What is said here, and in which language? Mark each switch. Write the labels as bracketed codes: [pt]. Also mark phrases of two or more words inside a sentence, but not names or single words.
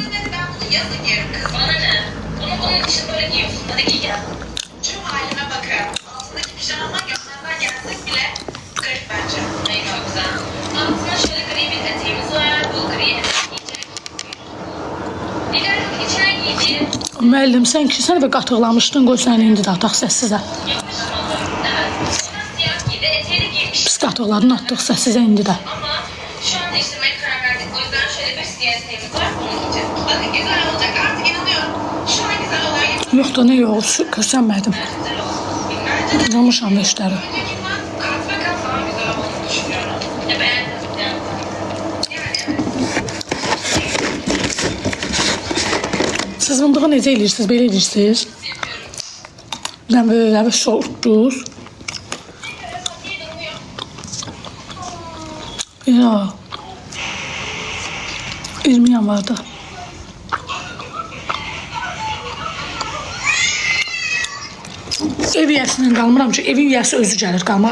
[tr] yazın giyerim kız. Bana ne? Onun için böyle giyiyorsun. Hadi giy gel. Tüm halime bakın. Altındaki pijama görmezden gelsek bile garip bence. Ne çok güzel. Altına şöyle gri bir eteğimiz var. Bu gri eteği giyecek. Dilerim içine giydiği [az] Müəllim, sən ki, sən də qatıqlamışdın, qoy səni indi də ataq səssizə. [tr] yakışmadı. Evet. Ona siyah giydi. Eteği de giymiş. [az] Pis qatıqlarını atdıq səssizə indi də. [tr] Ama şu an değiştirmeye karar verdik. O yüzden şöyle bir siyah eteğimiz var. Onu giyeceğiz. Bakın güzel olacak. Artık inanıyorum. Şu an güzel oluyor. [az] Yox da nə yox, görsənmədim. [tr] Güzel olsun. Bence de [az] Qılmışam da işləri. [tr] öncekinden kat ve kat daha güzel olduğunu düşünüyorum. Ne beğendin? Yani evet. [az] Siz fındığı necə eləyirsiniz, belə eləyirsiniz? Dən böyle soğutdunuz. Ya. 20 yanvarda. Ev yiyəsindən qalmıram ki, evin yiyəsi özü gəlir qalmağa.